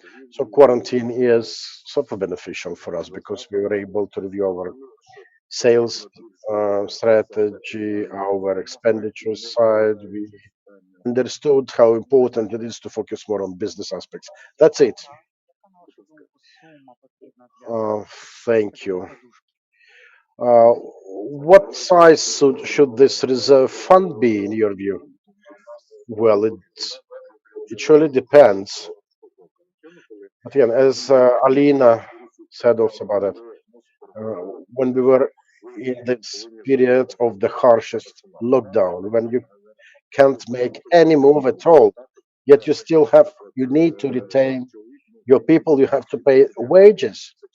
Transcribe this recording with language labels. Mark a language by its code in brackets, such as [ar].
[en] So quarantine is sort of beneficial for us because we were able to review our sales strategy, our expenditure side. We understood how important it is to focus more on business aspects. That's it. [uk] Яка, на вашу думку, сума потрібна для [en] Uh, Thank you. Uh, what size should this reserve fund be in your view? Well, it surely depends. But again, as Alina said also about it, when we were in this period of the harshest lockdown, when you can't make any move at all, yet you need to retain your people, you have to pay wages.